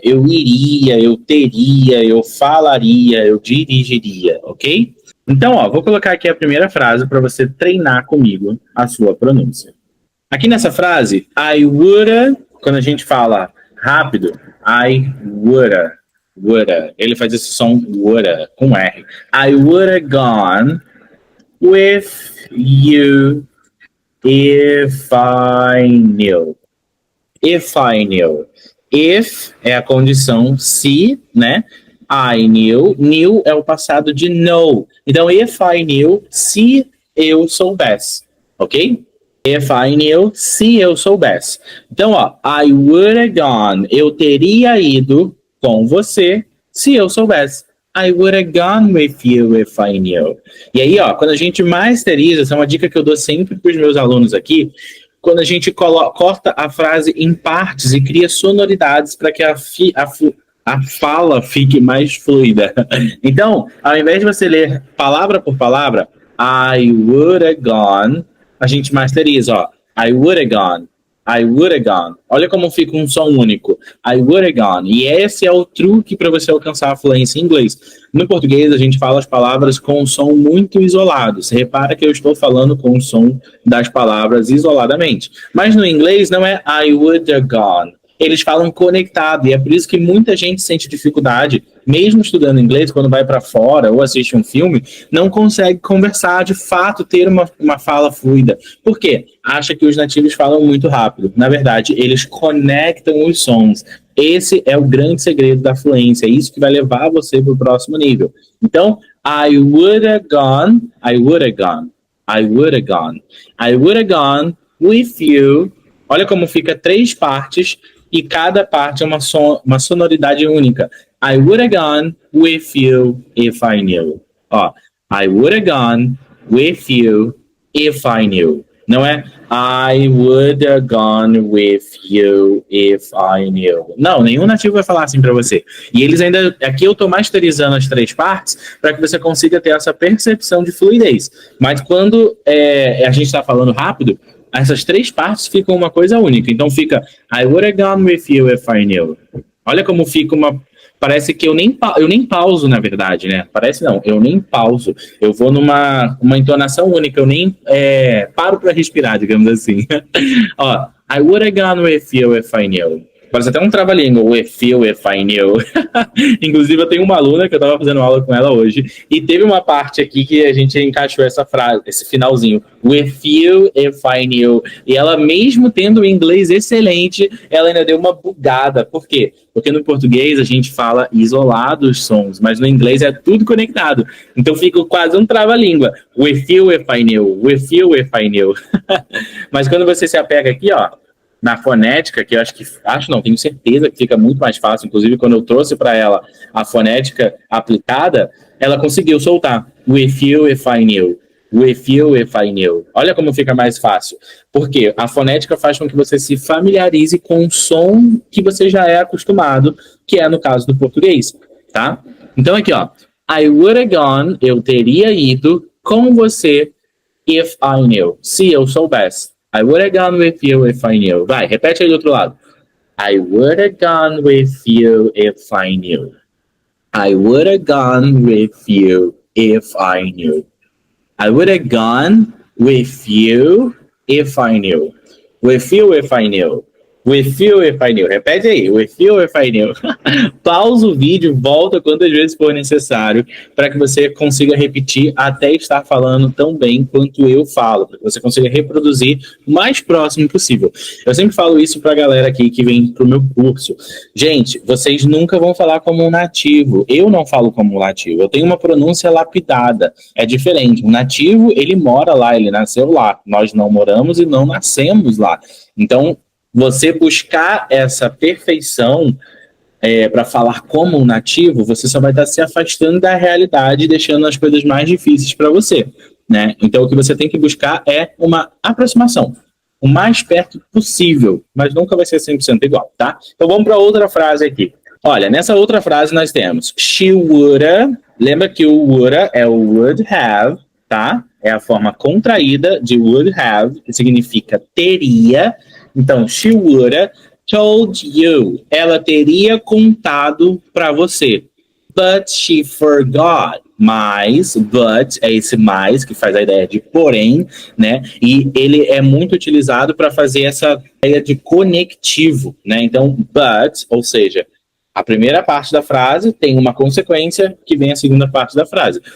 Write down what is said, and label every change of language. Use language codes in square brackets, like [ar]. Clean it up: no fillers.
[pt] Eu iria, eu teria, eu falaria, eu dirigiria, ok? Então, ó, vou colocar aqui a primeira frase para você treinar comigo a sua pronúncia. Aqui nessa frase, [en] I woulda, [pt] quando a gente fala rápido, I woulda, ele faz esse som woulda, com R. [en] I woulda gone with you if I knew. If I knew. [pt] If é a condição se, né? [en] I knew [pt] é o passado de know. Então, [en] if I knew, [pt] se eu soubesse, ok? [en] If I knew, [pt] se eu soubesse. Então, ó, [en] I would have gone, [pt] eu teria ido com você se eu soubesse. [en] I would have gone with you if I knew. [pt] E aí, ó, quando a gente masteriza, essa é uma dica que eu dou sempre para os meus alunos aqui, quando a gente corta a frase em partes e cria sonoridades para que a fala fique mais fluida. Então, ao invés de você ler palavra por palavra, [en] I would have gone, [pt] a gente masteriza, ó. I would have gone. I would have gone. Olha como fica um som único. [en] I would have gone. [pt] E esse é o truque para você alcançar a fluência em inglês. No português, a gente fala as palavras com um som muito isolado. Você repara que eu estou falando com o som das palavras isoladamente. Mas no inglês não é [en] I would have gone. [pt] Eles falam conectado, e é por isso que muita gente sente dificuldade, mesmo estudando inglês, quando vai para fora ou assiste um filme, não consegue conversar, de fato, ter uma fala fluida. Por quê? Acha que os nativos falam muito rápido. Na verdade, eles conectam os sons. Esse é o grande segredo da fluência, é isso que vai levar você para o próximo nível. Então, [en] I would have gone, I would have gone, I would have gone, I would have gone with you. [pt] Olha como fica 3 partes, e cada parte é uma sonoridade única. [en] I would have gone with you if I knew. [pt] Ó, [en] I would have gone with you if I knew. [pt] Não é [en] I would have gone with you if I knew. [pt] Não, nenhum nativo vai falar assim para você. E eles ainda... Aqui eu estou masterizando as 3 partes para que você consiga ter essa percepção de fluidez. Mas quando a gente está falando rápido, essas 3 partes ficam uma coisa única. Então fica [en] I would have gone with you if I knew. [pt] Olha como fica Parece que eu nem pauso, na verdade, né? Parece não, eu nem pauso. Eu vou numa entonação única, eu nem paro para respirar, digamos assim. Ó, [en] I would have gone with you if I knew. [pt] Parece até um trava-língua, [en] with you if I knew. [pt] Inclusive, eu tenho uma aluna que eu estava fazendo aula com ela hoje, e teve uma parte aqui que a gente encaixou essa frase, esse finalzinho, with you if I knew. E ela, mesmo tendo um inglês excelente, ela ainda deu uma bugada. Por quê? Porque no português a gente fala isolado os sons, mas no inglês é tudo conectado. Então fica quase um trava-língua. [en] With you if I knew, with you if I knew. [pt] Mas quando você se apega aqui, ó, na fonética, que eu tenho certeza que fica muito mais fácil, inclusive quando eu trouxe para ela a fonética aplicada, ela conseguiu soltar [en] with you if I knew, With you if I knew. [pt] Olha como fica mais fácil. Porque a fonética faz com que você se familiarize com o som que você já é acostumado, que é no caso do português, tá? Então aqui, ó. [en] I would have gone, [pt] eu teria ido com você [en] if I knew. [pt] Se eu soubesse. [en] I would have gone with you if I knew. [pt] Vai, repete aí do outro lado. [en] I would have gone with you if I knew. I would have gone with you if I knew. I would have gone with you if I knew. With you if I knew. With you if I knew. [pt] Repete aí. [en] With you if I knew. [pt] Pausa o vídeo, volta quantas vezes for necessário para que você consiga repetir até estar falando tão bem quanto eu falo, para que você consiga reproduzir o mais próximo possível. Eu sempre falo isso para a galera aqui que vem para o meu curso. Gente, vocês nunca vão falar como um nativo. Eu não falo como um nativo. Eu tenho uma pronúncia lapidada. É diferente. O nativo, ele mora lá, ele nasceu lá. Nós não moramos e não nascemos lá. Então, você buscar essa perfeição para falar como um nativo, você só vai estar se afastando da realidade, deixando as coisas mais difíceis para você, né? Então, o que você tem que buscar é uma aproximação, o mais perto possível, mas nunca vai ser 100% igual, tá? Então, vamos para outra frase aqui. Olha, nessa outra frase nós temos [en] she woulda, [pt] lembra que o woulda é o [en] would have, [pt] tá? É a forma contraída de [en] would have, [pt] que significa teria. Então, [en] she woulda told you. [pt] Ela teria contado para você. [en] But she forgot. [pt] Mas, but é esse mais que faz a ideia de porém, né? E ele é muito utilizado para fazer essa ideia de conectivo, né? Então, but, ou seja, a primeira parte da frase tem uma consequência que vem a segunda parte da frase.